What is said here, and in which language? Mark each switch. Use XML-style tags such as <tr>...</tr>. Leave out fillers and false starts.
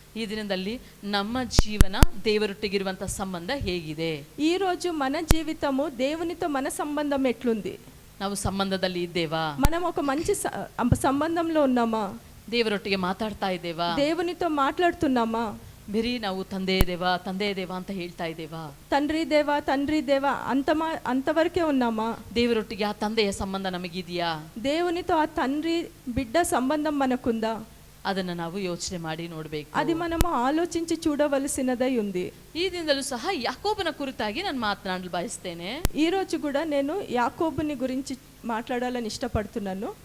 <kn>ಈ ದಿನದಲ್ಲಿ ನಮ್ಮ ಜೀವನ ದೇವರೊಟ್ಟಿಗಿರುವಂತ ಸಂಬಂಧ ಹೇಗಿದೆ?</kn> <te>ಈ రోజు మన జీవితము దేవునితో మన సంబంధం ఎట్లుంది?</te> <kn>ನಾವು ಸಂಬಂಧದಲ್ಲಿ ಇದ್ದೇವಾ?</kn> <te>మనం ఒక మంచి సంబంధంలో ఉన్నామా?</te> <kn>ದೇವರೊಟ್ಟಿಗೆ ಮಾತಾಡ್ತಾ ಇದ್ದೇವಾ?</kn> <te>దేవునితో మాట్లాడుతున్నామా?</te> <kn>ಬರೀ ನಾವು ತಂದೆ ದೇವ ಅಂತ ಹೇಳ್ತಾ ಇದ್ದೇವಾ?</kn> <te>తండ్రి దేవ అంతవరకే ఉన్నామా?</te> <kn>ದೇವರೊಟ್ಟಿಗೆ ಆ ತಂದೆಯ ಸಂಬಂಧ ನಮಗಿದೆಯಾ?</kn> <te>దేవునితో ఆ తండ్రి బిడ్డ సంబంధం మనకుందా?</te> <kn>ಅದನ್ನು ನಾವು ಯೋಚನೆ ಮಾಡಿ ನೋಡಬೇಕು.</kn> <te>అది మనము ఆలోచించి చూడవలసినదై ఉంది.</te> <kn>ಈ ದಿನದಲ್ಲೂ ಸಹ ಯಾಕೋಬನ ಕುರಿತಾಗಿ ನಾನು ಮಾತನಾಡಲು ಬಯಸ್ತೇನೆ.</kn> <te>ఈ రోజు కూడా నేను యాకోబుని గురించి మాట్లాడాలని ఇష్టపడుతున్నాను.</te>